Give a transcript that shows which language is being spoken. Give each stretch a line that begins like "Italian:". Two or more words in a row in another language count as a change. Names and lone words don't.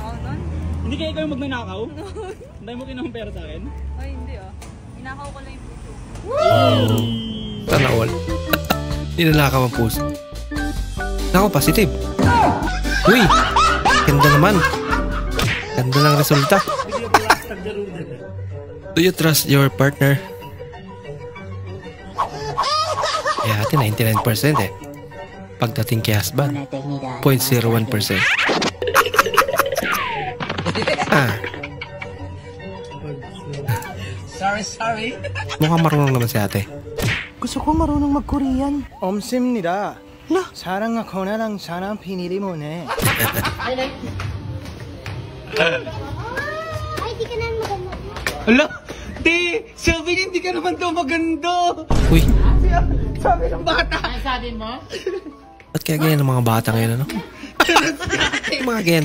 Filipino: Hindi kaya ikaw yung magnanakaw? Dahil mo kinahang pera sa akin? Ay, hindi ah. Inakaw ko lang yung puso. Sana all. Ninalakaw ang puso. Nako, positive. Uy! Ganda naman. Ganda ng resulta.
English: Do you trust your partner?
Filipino: Kaya ate, 99% eh. Pagdating kay husband, 0.01%. Sorry. Mukhang marunong naman si ate. gusto ko marunong mag-Korean.
Korean: 없습니다. 사랑 거나랑 사랑 비닐이 뭐네.
Filipino: Hala, Di, sabi niya hindi ka naman daw maganda. Uy, Sabi ng bata. Ano sabi mo? ba't kaya ganyan ang mga bata ngayon, ano? Mga ganyan